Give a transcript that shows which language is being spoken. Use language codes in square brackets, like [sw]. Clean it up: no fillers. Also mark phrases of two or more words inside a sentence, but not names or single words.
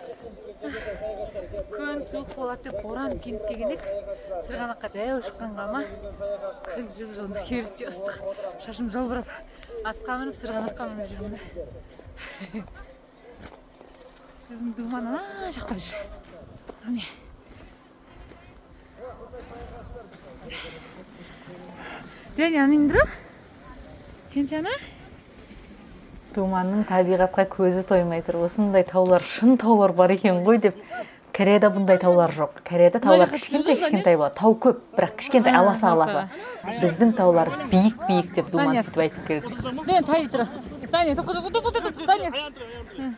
[kk] Күн суық болады деп боран кеніп келген ек, сырғанаққа жаяу шыққанға ма, күн жылында керісінше ыстық, шашым жалбырап, атқа мініп сырғанаққа мініп жүрмін. Сіздің Думан ана жақта жүр. Дәне, [ko] 안 힘들어? 괜찮아? [kk] Думанның табиғатқа көзі тоймай тұр. Осындай таулар, шын таулар бар екен ғой деп. Кореяда бұндай таулар жоқ. Кореяда таулар кішкентай болады. Тау көп, бірақ кішкентай аласа. Біздің таулар биік деп Думан сөйтіп айтып келді. Дәне, тай тұр. Дәне, тоқы.